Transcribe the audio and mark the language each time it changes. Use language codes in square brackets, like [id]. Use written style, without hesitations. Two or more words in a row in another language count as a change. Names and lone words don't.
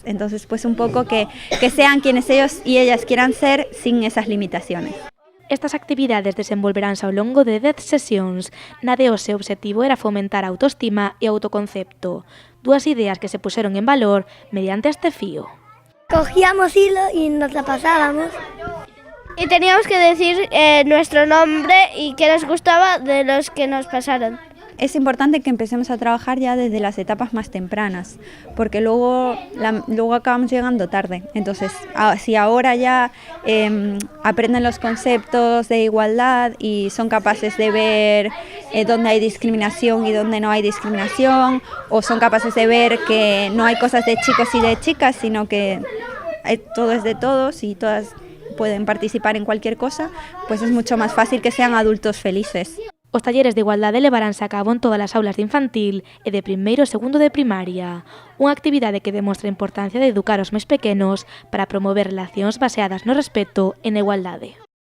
[es] Entonces pues un poco que sean quienes ellos y ellas quieran ser sin esas limitaciones. [gl] Estas actividades desenvolveránse ao longo de 10 sesións. Na de hoxe o obxectivo era fomentar a autoestima e autoconcepto, dúas ideas que se puxeron en valor mediante este fío. [es] Cogíamos hilo y nos la pasábamos. Y teníamos que decir nuestro nombre y qué nos gustaba de los que nos pasaron. Es importante que empecemos a trabajar ya desde las etapas más tempranas, porque luego acabamos llegando tarde. Entonces, si ahora ya aprenden los conceptos de igualdad y son capaces de ver dónde hay discriminación y dónde no hay discriminación, o son capaces de ver que no hay cosas de chicos y de chicas, sino que todo es de todos y todas pueden participar en cualquier cosa, pues es mucho más fácil que sean adultos felices. [gl] Os talleres de igualdade levaránse a cabo en todas as aulas de infantil e de primeiro e segundo de primaria. Unha actividade que demostra a importancia de educar os máis pequenos para promover relacións baseadas no respeto e na igualdade.